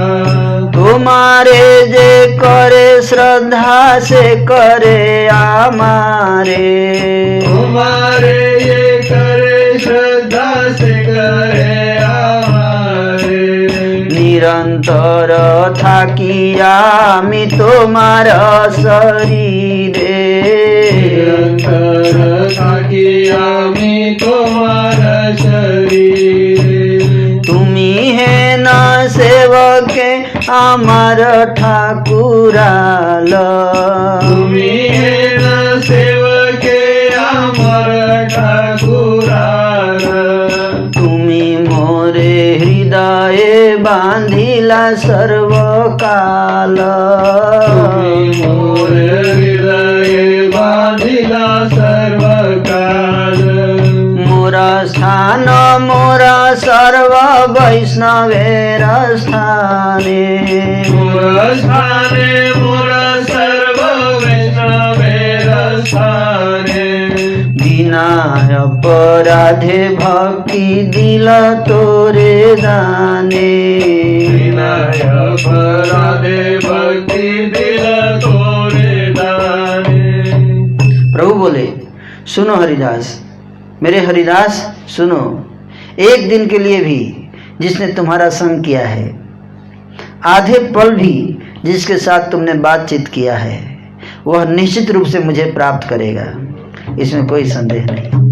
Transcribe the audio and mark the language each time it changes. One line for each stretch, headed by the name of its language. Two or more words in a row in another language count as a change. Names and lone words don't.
Bangla: তোমারে যে করে শ্রদ্ধা সে করে আমারে। তোমারে যে করে শ্রদ্ধা সে করে হামারে। নিরন্তর থাকি আমি তোমার শরীরে। নিরন্তর থাকি আমি তোমার শরীর। তুমি হৈ ন সেবকে আমার ঠাকুরাল। তুমি হৈ ন সেবকে আমার ঠাকুরাল। তুমি মোরে হৃদয় বাঁধিলা সর্বকাল। তুমি মোর হৃদয় বাঁধিলা সর্বকাল। মোরা স্থান মোরা সর্ব বৈষ্ণবের স্থানে। মোর স্থানে মোর সর্ব বৈষ্ণবের স্থানে। বিনা অপরাধে ভক্তি দিল তোরে দানে। বিনয় অপরাধে ভক্তি দিল তোরে দানে।
Hindi: प्रभु बोले सुनो हरिदास, मेरे हरिदास सुनो, एक दिन के लिए भी जिसने तुम्हारा संग किया है, आधे पल भी जिसके साथ तुमने बातचीत किया है, वह निश्चित रूप से मुझे प्राप्त करेगा, इसमें कोई संदेह नहीं।